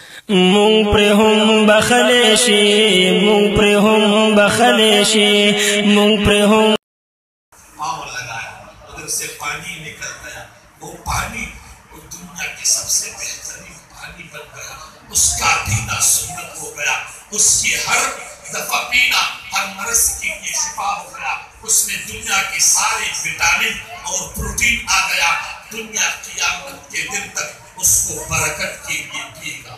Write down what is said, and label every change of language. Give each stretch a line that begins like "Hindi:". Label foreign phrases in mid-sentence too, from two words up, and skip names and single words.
Pashto: مونږ پر هم بخلې شي، مونږ پر هم بخلې شي، مونږ پر هم
Urdu: پاؤں لگایا، ادھر سے پانی نکل گیا، وہ پانی وہ دنیا کے سب سے بہترین پانی بن گیا، اس کا پینا سنت ہو گیا، اس کی ہر دفعہ پینا ہر مرض کے لیے شفا ہو گیا، اس میں دنیا کے سارے وٹامن اور پروٹین آ گیا، دنیا قیامت کے دن تک اس کو برکت کے لیے پیے گا۔